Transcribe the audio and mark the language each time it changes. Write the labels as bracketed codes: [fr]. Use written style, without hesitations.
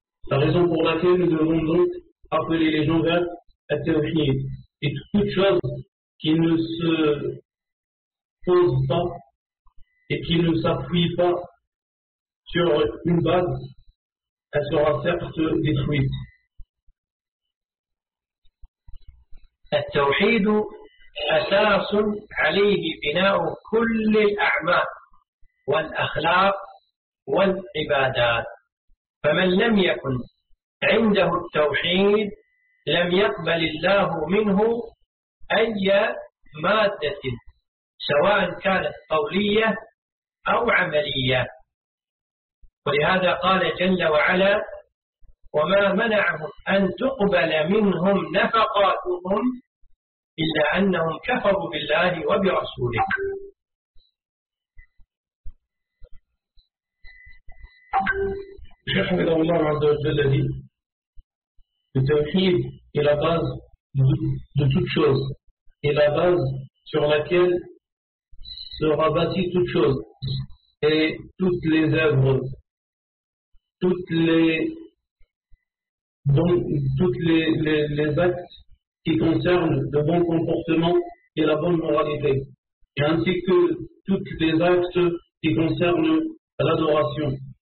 [fr] La raison pour laquelle nous devons donc appeler les gens vers التوحيد. Et toute chose qui ne se pose pas et qui ne s'appuie pas sur une base, elle sera certes détruite. [ar] التوحيد أساس عليه بناء كل الأعمال والأخلاق والعبادات، فمن لم يكن عنده التوحيد لم يقبل الله منه أي مادة سواء كانت قولية أو عملية. ولهذا قال جل وعلا، وما منعهم أن تقبل منهم نفقاتهم إلا أنهم كفروا بالله وبرسوله. شهد الله عز وجل لي [fr] التوحيد est la base de toute chose, et la base sur laquelle sera bâtie toute chose, et toutes les œuvres, toutes les actes qui concernent le bon comportement et la bonne moralité, et ainsi que toutes les actes qui concernent l'adoration.